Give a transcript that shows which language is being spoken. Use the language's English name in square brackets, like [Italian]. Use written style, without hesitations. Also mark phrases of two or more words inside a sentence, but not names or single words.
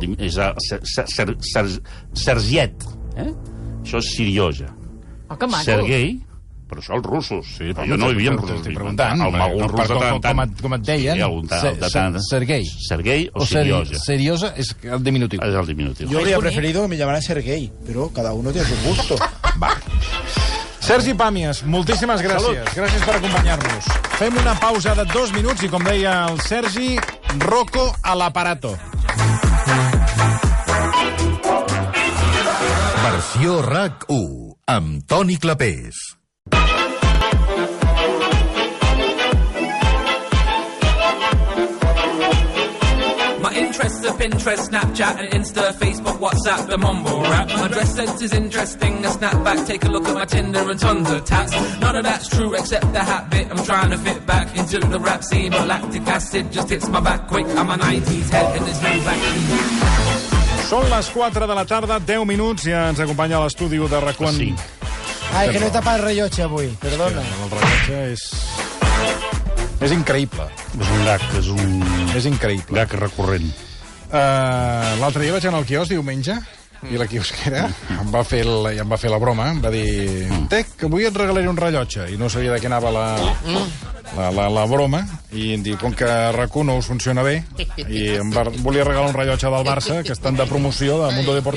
[Catalan] És Sergiet. Això és Sirioja. Que maco. Sergei, però això els russos. Sí, però jo no hi havia russos. Estic preguntant. Com et deien? Sergei. Sergei o Serioja. Serioja és el diminutiu. És el diminutiu. [Spanish] Yo habría preferido que me llamaran Sergei, pero cada uno tiene su gusto. [Catalan] Va. Sergi Pàmies, moltíssimes gràcies. Gràcies per acompanyar-nos. Fem una pausa de 2 minuts i, com deia el Sergi, Rocco a l'aparato. Versió RAC1 amb Toni Clapés. [English] My interests are Pinterest, Snapchat and Insta, Facebook, WhatsApp, the mumble rap. My dress sense is interesting, a snapback, take a look at my Tinder and tons of tats. None of that's true except the hat bit, I'm trying to fit back into the rap scene, but lactic acid just hits my back quick. I'm a 90s head and there's no vaccine. [Catalan] Són les 4 de la tarda, 10 minuts, i ens acompanya a l'estudi de RAC1. Sí. Ai, que no he tapat el rellotge avui, perdona. El rellotge és increïble. És un gag, és increïble. Gag recurrent. L'altre dia vaig anar al quiosc diumenge, i la quiosquera em va fer la broma, em va dir: Tec, que avui et regalaré un rellotge, i no sabia de què anava la broma, i em diu, com que RAC1 no us funciona bé, i volia regalar un rellotge del Barça, que estan de promoció de Mundo Deportivo.